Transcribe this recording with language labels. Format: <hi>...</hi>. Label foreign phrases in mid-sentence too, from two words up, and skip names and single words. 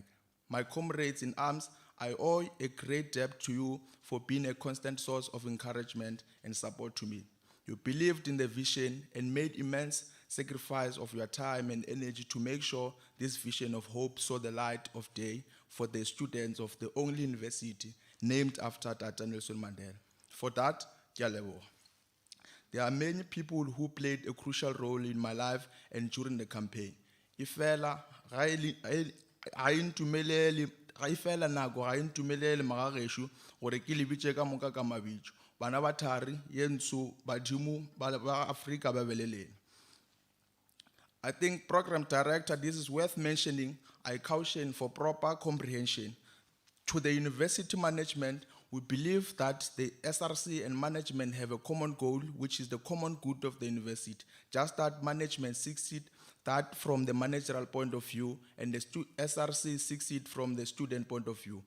<en>My comrades in arms, I owe a great debt to you for being a constant source of encouragement and support to me. You believed in the vision and made immense sacrifice of your time and energy to make sure this vision of hope saw the light of day for the students of the only university named after Tata Nelson Mandela. For that,</en> <nso>ke a leboga.</nso> <en>There are many people who played a crucial role in my life and during the campaign.</en> <nso>Ifela nako ga intumelele magagesho gore ke lebitse ka moka ka mabitso. Bana ba thari yenso badimo ba Afrika ba beleleng.</nso> <en>I think, Program Director, this is worth mentioning. I caution for proper comprehension. To the university management, we believe that the SRC and management have a common goal, which is the common good of the university. Just that management seeks it, that from the managerial point of view, and the SRC seeks it from the student point of view.</en>